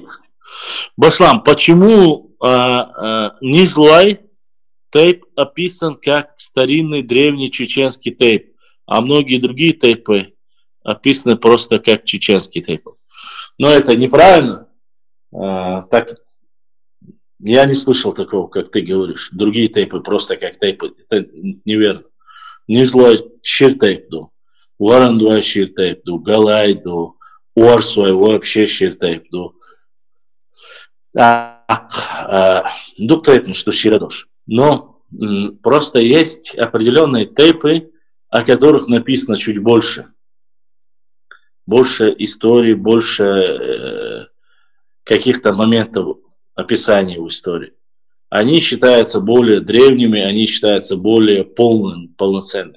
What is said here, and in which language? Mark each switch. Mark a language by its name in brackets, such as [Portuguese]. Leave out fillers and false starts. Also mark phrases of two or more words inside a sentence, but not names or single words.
[Russian] Башлам, почему Нижлай тейп описан как старинный древний чеченский тейп? А многие другие тейпы описаны просто как чеченские тейпы. Но это неправильно. Так, я не слышал такого, как ты говоришь. Другие тейпы просто как тейпы. Это неверно. [Chechen] Нижлой шир тейп ду. Варандуай шир тейп ду. Галай ду. Уарсуай вообще шир тейп ду. Дук тейп, что ширадош. [Russian] Но просто есть определенные тейпы, о которых написано чуть больше. больше истории, больше каких-то моментов описания в истории. Они считаются более древними, они считаются более полноценными.